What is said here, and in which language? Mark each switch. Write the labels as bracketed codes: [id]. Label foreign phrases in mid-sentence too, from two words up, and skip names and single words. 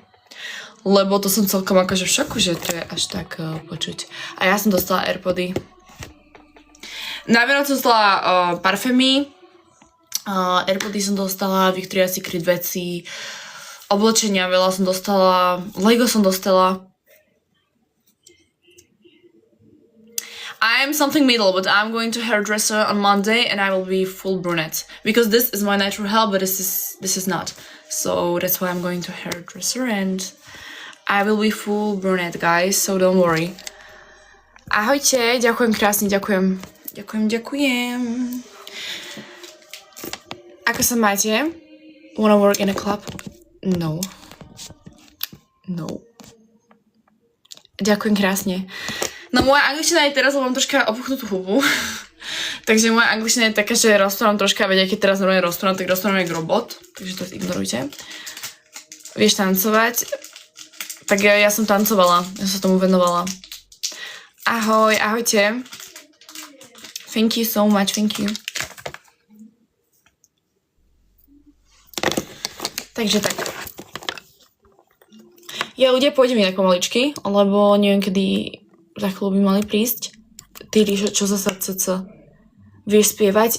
[sk] Lebo to som celkom akože v šoku, že to je až tak počuť. A ja som dostala Airpody. Na Vianoc som dostala parfémy, Airpody som dostala, Victoria's Secret veci, oblečenia veľa som dostala, Lego som dostala. [en] I am something middle, but I'm going to hairdresser on Monday and I will be full brunette. Because this is my natural hair, but this is not. So that's why I'm going to hairdresser and I will be full brunette, guys, so don't worry. [sk] Ahojte, ďakujem krásne, ďakujem. Ďakujem. Ako sa máte? [en] Wanna work in a club? No. [sk] Ďakujem krásne. No moja angličtina je teraz, lebo mám troška opuchnutú hubu. Takže moja angličtina je taká, že rozprávam troška, veď keď teraz normálne rozprávam, tak rozprávam jak robot. Takže to ignorujte. Vieš tancovať? Tak ja som tancovala, ja som tomu venovala. Ahoj, ahojte. [en] Thank you so much, thank you. [sk] Takže tak. Ja ľudia pôjdem inak pomaličky, lebo neviem, kedy za chvíľu by mali prísť. Ty, Ríšo, čo za srdce? Vieš spievať?